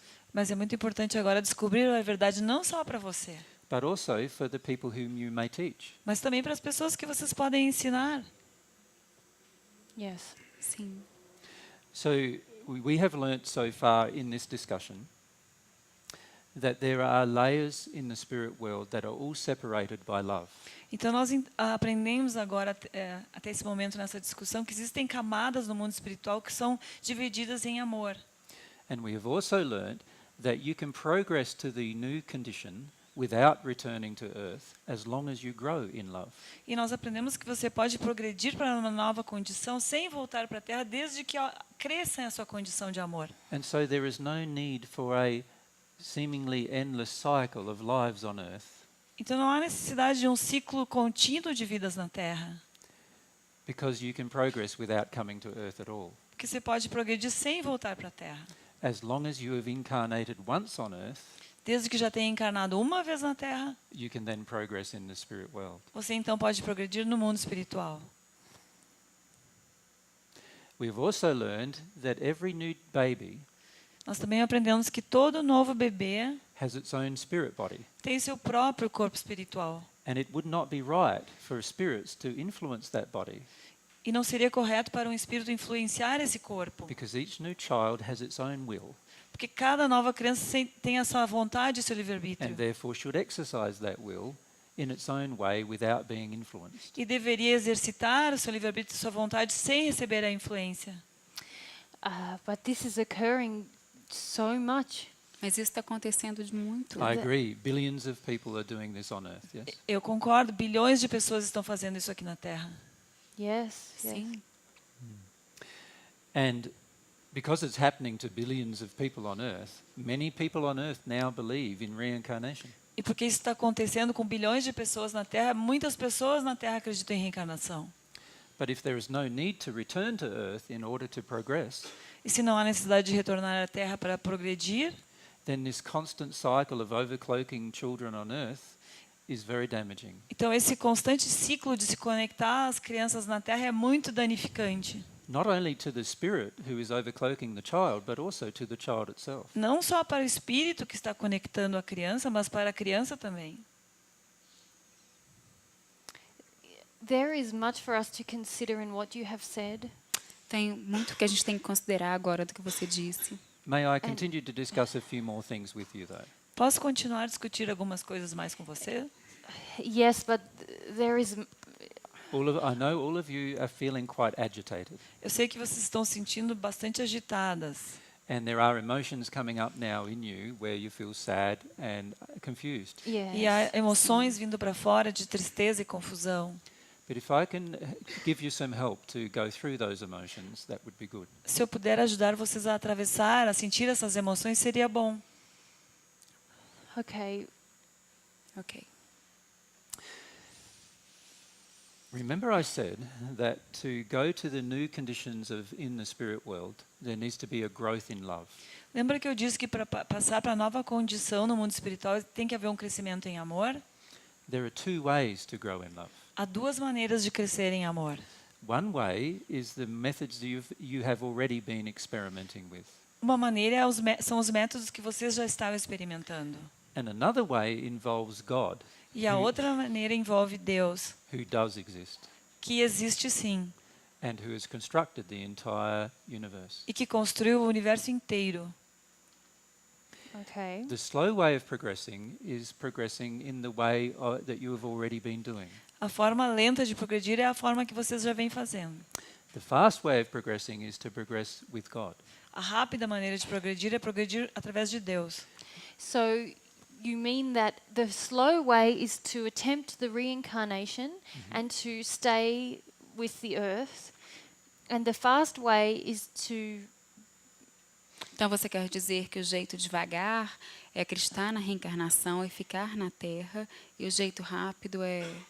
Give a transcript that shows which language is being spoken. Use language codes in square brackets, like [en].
[pt] Mas é muito importante agora descobrir a verdade não só para você, [en] but also for the people whom you may teach. [pt] mas também para as pessoas que vocês podem ensinar. [en] Yes. [pt] Sim. [en] So we have learnt so far in this discussion that there are layers in the spirit world that are all separated by love. [pt] Então nós aprendemos agora, até esse momento nessa discussão, que existem camadas no mundo espiritual que são divididas em amor. [en] And we have also learnt that you can progress to the new condition without returning to earth as long as you grow in love. [pt] E nós aprendemos que você pode progredir para uma nova condição sem voltar para a Terra, desde que cresça a sua condição de amor. [en] And so there is no need for a seemingly endless cycle of lives on earth, [pt] Então não há necessidade de um ciclo contínuo de vidas na Terra, [en] because you can progress without coming to earth at all. [pt] porque você pode progredir sem voltar para a Terra. [en] As long as you have incarnated once on earth, [pt] Desde que já tenha encarnado uma vez na Terra, [en] you can then progress in the spirit world. [pt] você então pode progredir no mundo espiritual. [en] We have also learned that every new baby [pt] Nós também aprendemos que todo novo bebê [en] has its own spirit body, [pt] tem seu próprio corpo espiritual. [en] and it would not be right for spirits to influence that body, [pt] E não seria correto para um espírito influenciar esse corpo, [en] because each new child has its own will, [pt] porque cada nova criança tem a sua vontade e seu [en] and [pt] livre-arbítrio. [en] therefore should exercise that will in its own way without being influenced. [pt] E deveria exercitar o seu livre-arbítrio e sua vontade sem receber a influência. [en] But this is occurring so much. [pt] Mas isso está acontecendo de muito. [en] I agree. Billions of people are doing this on earth, yes? [pt] Eu concordo, bilhões de pessoas estão fazendo isso aqui na Terra. [en] Yes. Yes. [pt] Sim. [en] And because it's happening to billions of people on earth, many people on earth now believe in reincarnation. [pt] E porque isso está acontecendo com bilhões de pessoas na Terra, muitas pessoas na Terra acreditam em reencarnação. [en] But if there is no need to return to earth in order to progress, [pt] E se não há necessidade de retornar à Terra para progredir, [en] then this constant cycle of overcloaking children on earth is very damaging. [pt] então esse constante ciclo de se conectar às crianças na Terra é muito danificante. [en] Not only to the spirit who is overcloaking the child, but also to the child itself. [pt] Não só para o espírito que está conectando a criança, mas para a criança também. [en] There is much for us to consider in what you have said. [pt] Tem muito que a gente tem que considerar agora do que você disse. [en] May I continue to discuss a few more things with you, though? [pt] Posso continuar a discutir algumas coisas mais com você? [en] Yes, but there is I know all of you are feeling quite agitated, [pt] Eu sei que vocês estão sentindo bastante agitadas. [en] and there are emotions coming up now in you where you feel sad and confused. yes. [pt] E há emoções vindo para fora de tristeza e confusão. [en] But if I can give you some help to go through those emotions, that would be good. [pt] Se eu puder ajudar vocês a atravessar, a sentir essas emoções, seria bom. [en] Okay. [pt] Ok. [en] Remember I said that to go to the new conditions of in the spirit world, there needs to be a growth in love. [pt] Lembra que eu disse que para passar para a nova condição no mundo espiritual tem que haver um crescimento em amor? [en] There are two ways to grow in love. [pt] Há duas maneiras de crescer em amor. [en] One way is the methods that you have already been experimenting with. [pt] Uma maneira são os métodos que vocês já estavam experimentando. [en] And another way involves God, [pt] E a outra maneira envolve Deus, [en] who does exist, [pt] que existe sim, [en] and who has constructed the entire universe. [pt] e que construiu o universo inteiro. [en] Okay. The slow way of progressing is progressing in the way that you have already been doing. [pt] A forma lenta de progredir é a forma que vocês já vêm fazendo. [en] The fast way of progressing is to progress with God. [pt] A rápida maneira de progredir é progredir através de Deus. [en] So you mean that the slow way is to attempt the reincarnation and to stay with the earth, and the fast way is to [pt] Então você quer dizer que o jeito devagar é acreditar na reencarnação e ficar na Terra, e o jeito rápido é